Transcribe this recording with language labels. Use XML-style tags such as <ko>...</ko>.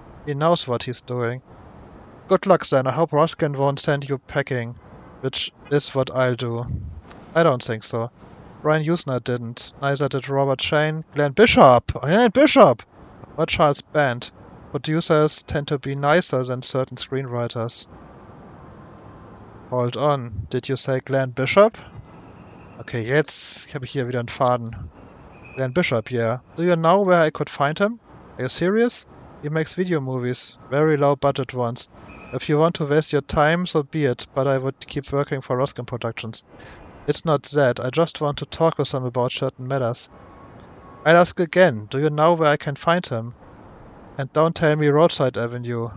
<en>He knows what he's doing. Good luck then, I hope Ruskin won't send you packing, which is what I'll do. I don't think so. Brian Usner didn't, neither did Robert Shane, Glenn Bishop, or Charles Band. Producers tend to be nicer than certain screenwriters. Hold on, did you say Glenn Bishop?</en> <de>Okay, jetzt habe ich hier wieder einen Faden.</de> <en>Glenn Bishop, yeah. Do you know where I could find him? Are you serious? He makes video movies, very low budget ones. If you want to waste your time, so be it, but I would keep working for Ruskin Productions. It's not that, I just want to talk with him about certain matters. I'll ask again, do you know where I can find him? And don't tell me Roadside Avenue.</en>